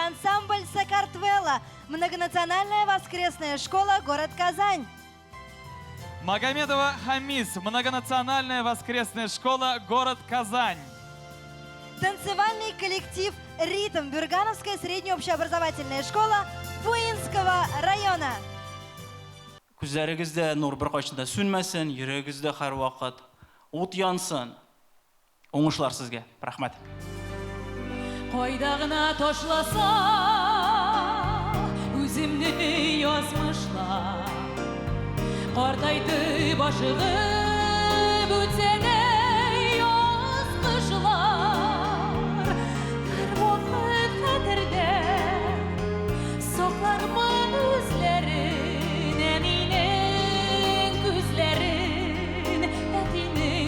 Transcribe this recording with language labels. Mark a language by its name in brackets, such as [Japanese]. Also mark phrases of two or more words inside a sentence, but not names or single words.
[Russian] Ансамбль «Сакартвелла», многонациональная воскресная школа, город Казань. Магомедова Хамис, многонациональная воскресная школа, город Казань. Танцевальный коллектив «Ритм», Бюргановская средняя общеобразовательная школа Буинского района. [Tatar] Күзләрегездә нур беркайчан да сүнмәсен, йөрәгегездә һәр вакыт ут янсын. Уңышлар сезгә. Рәхмәт. Кайда гына ташласа үземне язмышлар, картайды башыгып үтсә дә язгышлар, һәр вакыт хәтердә саклармын үзләрен, әнинең күзләрен, әтинең